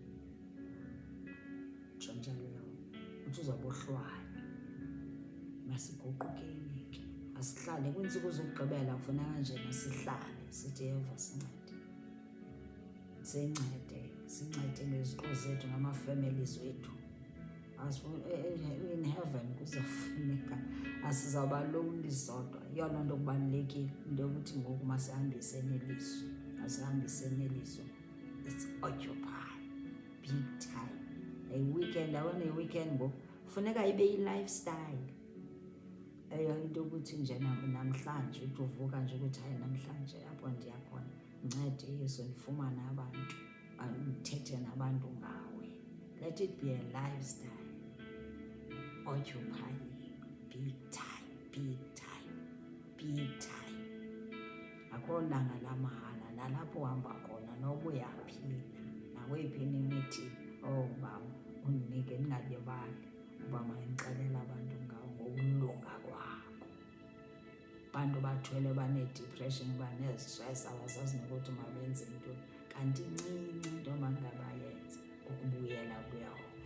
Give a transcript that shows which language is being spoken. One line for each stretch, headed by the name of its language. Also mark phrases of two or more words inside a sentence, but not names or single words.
Xhosa: Utsho njalo uYehova. Uthi uzabohlwaya. Masiguqukeni ke, masihlale kwiintsuku zokugqibela, kufuneka nje masihlale sithi Yehova sincede ngeziqu zethu ngama-families wethu.
English: In heaven
Xhosa: kuzafuneka asizawuba lonely sodwa. Yiyo loo nto kubalulekile into yokuthi ngoku masihambiseni iliso,
English: it's occupy big time.
Xhosa: A-weekend, yabona i-weekend ngoku funeka ibe yi-lifestyle. Eyo into yokuthi nje namhlanje uthi uvuka nje ukuthi hayi namhlanje apho ndiya khona ncede Yesu ndifumane abantu, ndithethe nabantu ngawe.
English: Let it be a lifestyle. Occupy big time.
Xhosa: Akho langa lamahala, nalapho uhamba khona noba uyaphi nakweyiphi imithi, baba undinike ndingalibali uba mandixelele abantu ngawo ngokulunga kwakho. Abantu bathwele baneedipreshini, banezistress, abazazi nokuthi mabenze into, kanti incinci into mangabayenze ukubuyela kuYehova.